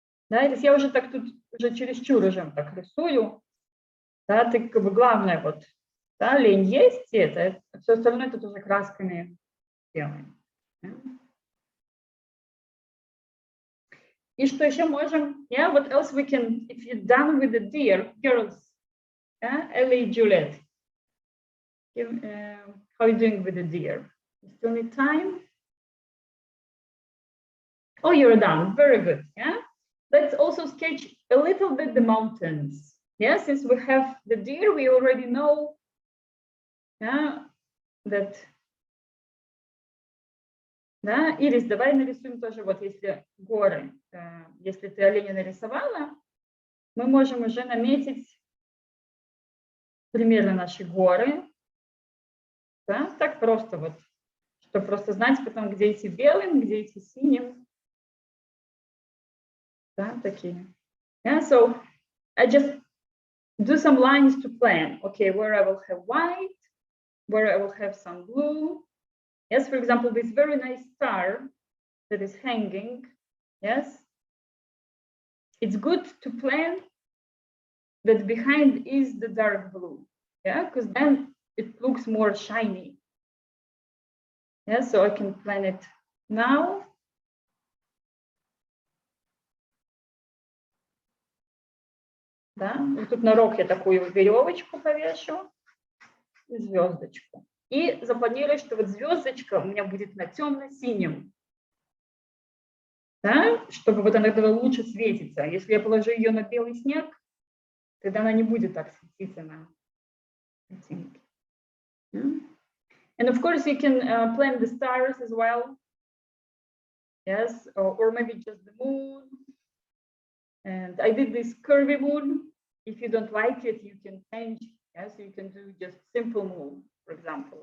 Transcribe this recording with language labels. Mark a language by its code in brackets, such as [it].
[ru] Да, если я уже так тут уже чересчур уже так рисую, да, ты как бы главное вот, да, лень есть это, все остальное тут уже красками делаем. И что еще можем? [en] Yeah, what else we can, if you're done with the deer, girls, yeah, Ellie, Juliet, how are you doing with the deer? You still need time? Oh, you're done, very good, yeah? Let's also sketch a little bit the mountains. Yeah, since we have the deer, we already know, yeah, that, [ru] да, Ирис, давай нарисуем тоже, вот если горы, если ты оленя нарисовала, мы можем уже наметить примерно наши горы, да, так просто вот, чтобы просто знать потом, где эти белым, где эти синим, да, такие. [en] Yeah, so I just do some lines to plan, okay, where I will have white, where I will have some blue. Yes, for example, this very nice star that is hanging, yes, it's good to plan that behind is the dark blue, yeah, because then it looks more shiny. Yeah, so I can plan it now. [ru] Да, вот тут на рог я такую веревочку повешу и звездочку. И запланирую, что вот звездочка у меня будет на темно-синем. Да, чтобы вот она тогда лучше светится. Если я положу ее на белый снег, тогда она не будет так светиться на оттенке. [en] And of course you can plan the stars as well. Yes, or maybe just the moon. And I did this curvy moon. If you don't like it, you can change. Yes, you can do just simple moon, for example.